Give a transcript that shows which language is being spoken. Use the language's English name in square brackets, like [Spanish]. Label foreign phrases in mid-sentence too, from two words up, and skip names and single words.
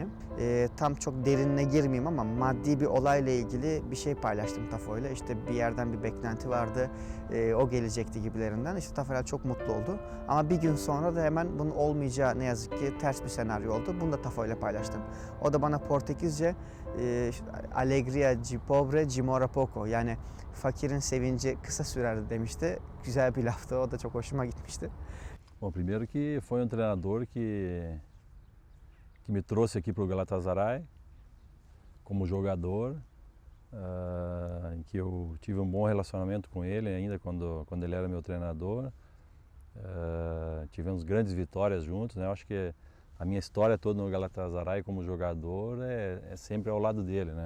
[Turkish] Tam çok derinine girmeyeyim ama maddi bir olayla ilgili bir şey paylaştım Tafo'yla. İşte bir yerden bir beklenti vardı, o gelecekti gibilerinden. İşte Tafarel çok mutlu oldu. Ama bir gün sonra da hemen bunun olmayacağı ne yazık ki ters bir senaryo oldu. Bunu da Tafo'yla paylaştım. O da bana Portekizce [Portuguese] alegria de pobre demora pouco, [Turkish] yani fakirin sevinci kısa sürer demişti. Güzel bir laftı, o da çok hoşuma gitmişti. [Portuguese] Bom, primeiro que foi um treinador que me trouxe aqui para o Galatasaray como jogador, em que eu tive um bom relacionamento com ele ainda quando ele era meu treinador. Tivemos grandes vitórias juntos, né? Eu acho que a minha história toda no Galatasaray como jogador é sempre ao lado dele, né?